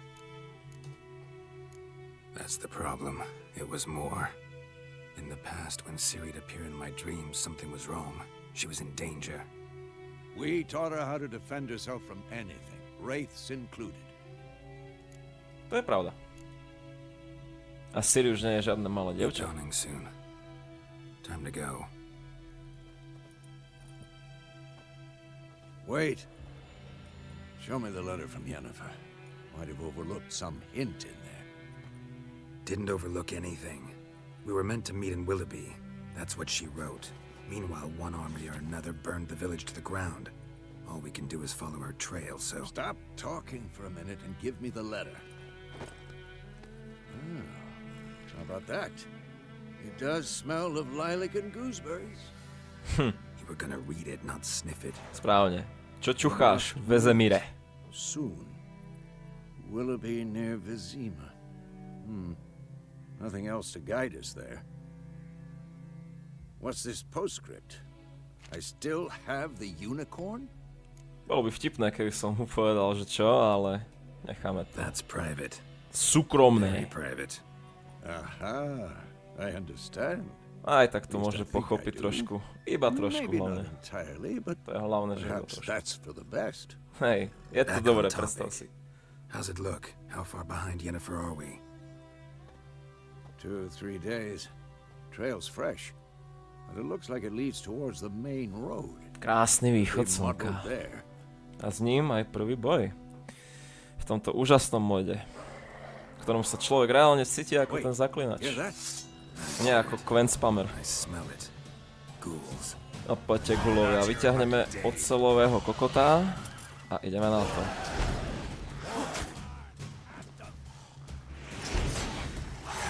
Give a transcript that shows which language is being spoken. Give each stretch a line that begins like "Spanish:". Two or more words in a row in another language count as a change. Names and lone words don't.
English: That's the problem. It was more. In the past, when Ciri'd appear in my dreams, something was wrong. She was in danger. We taught her how to defend herself from anything, wraiths included.
Slovak: To je pravda. A Ciri už nie je žiadne malé
English: It's
Slovak: dievča.
English: dawning soon. Time to go. Wait. Show me the letter from Yennefer. Might have overlooked some hint in there. Didn't overlook anything. We were meant to meet in Willoughby. That's what she wrote. Meanwhile, one army or another burned the village to the ground. All we can do is follow her trail, so... Stop talking for a minute and give me the letter. How about that? It does smell of lilac and gooseberries. You were gonna read it, not sniff it.
Slovak: Správne. Čo čucháš, Vezemire?
English: Soon. Willoughby near Vizima. Nothing else to guide us there. What's this postscript? I still have the unicorn?
Slovak: Bolo by vtipné, keby som mu povedal, že čo, ale necháme to.
English: That's private. Very
Slovak: Súkromné.
English: private. Aha, I understand.
Slovak: Aj tak to môže pochopiť trošku. Iba trošku
English: Maybe
Slovak: hlavne.
English: not entirely, but
Slovak: To je hlavné, že iba
English: perhaps
Slovak: trošku.
English: that's for the best.
Slovak: Hej, je to
English: Back
Slovak: dobré,
English: on
Slovak: predstav
English: topic.
Slovak: si.
English: How's it look? How far behind Yennefer are we? 2 or 3 days. Trail's fresh, and it looks like it leads towards the main road.
Slovak: Krásny východ
English: Been modeled
Slovak: slnka.
English: there.
Slovak: A s ním aj prvý boj. V tomto úžasnom mode, v ktorom sa človek reálne cíti ako ten zaklinač.
English: Hear that?
Slovak: Nie ako Quen Spammer.
English: I smell it. Ghouls.
Slovak: A poďte gulovia, vyťahneme oceľového kokotá a ideme na to.